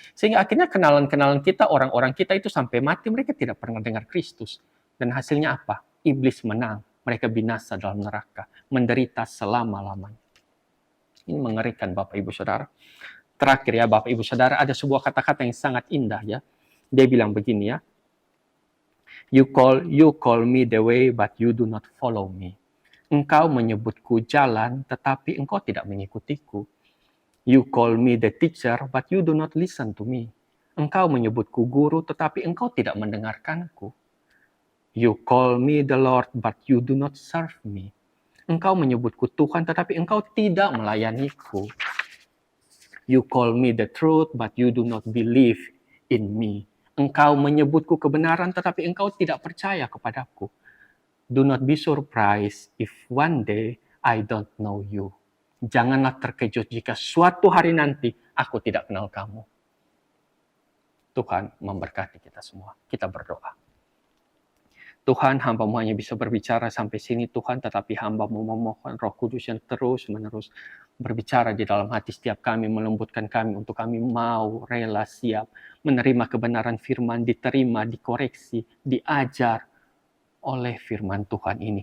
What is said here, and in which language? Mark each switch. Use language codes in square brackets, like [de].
[id] Sehingga akhirnya kenalan-kenalan kita, orang-orang kita itu sampai mati mereka tidak pernah dengar Kristus. Dan hasilnya apa? Iblis menang, mereka binasa dalam neraka, menderita selama-lamanya. Ini mengerikan Bapak Ibu Saudara. Terakhir ya Bapak Ibu Saudara, ada sebuah kata-kata yang sangat indah ya. Dia bilang begini ya. [en] You call me the way but you do not follow me. [id] Engkau menyebutku jalan tetapi engkau tidak mengikutiku. [en] You call me the teacher but you do not listen to me. [id] Engkau menyebutku guru tetapi engkau tidak mendengarkanku. [en] You call me the Lord but you do not serve me. [id] Engkau menyebutku Tuhan, tetapi engkau tidak melayaniku. [en] You call me the truth, but you do not believe in me. [id] Engkau menyebutku kebenaran, tetapi engkau tidak percaya kepadaku. [en] Do not be surprised if one day I don't know you. [id] Janganlah terkejut jika suatu hari nanti aku tidak kenal kamu. Tuhan memberkati kita semua. Kita berdoa. Tuhan, hamba-Mu hanya bisa berbicara sampai sini Tuhan, tetapi hamba-Mu memohon Roh Kudus yang terus-menerus berbicara di dalam hati setiap kami, melembutkan kami untuk kami mau, rela, siap menerima kebenaran firman, diterima, dikoreksi, diajar oleh firman Tuhan ini.